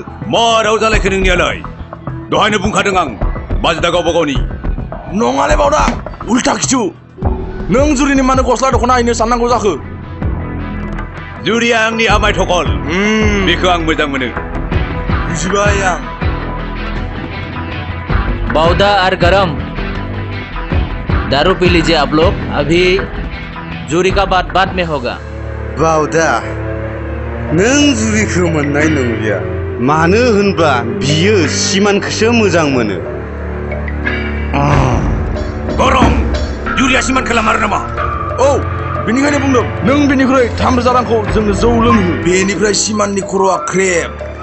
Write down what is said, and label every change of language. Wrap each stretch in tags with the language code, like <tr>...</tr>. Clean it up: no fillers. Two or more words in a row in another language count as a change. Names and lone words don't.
<brx>मा राव जालायखो नोंनियालाय दहायनो बुंखादों आं बाजिदा गावबा गावनि नङालै बावदा उल्टा खिथु नों जुरिनि मानो गस्ला दख'ना हैनो साननांगौ जाखो जुरिया आंनि आमाय थखल बेखौ आं मोजां मोनो बुजिबाय आं</brx> <hi>बावदा और गरम दारू पी लीजिए आप लोग अभी जूरी का बात बाद में होगा</hi> <brx>बावदा नों जुरिखौ मोननाय नंलिया मानो होनबा बियो सिमानखौसो मोजां मोनो गरम जुरिया सिमानखौ लामारो नामा औ बेनिखायनो बुंदों नों बेनिख्रुइ 3000 रांखौ जोंनो जौ लोंहो बेनिफ्राय सिमाननि खर'आ क्रेप</brx>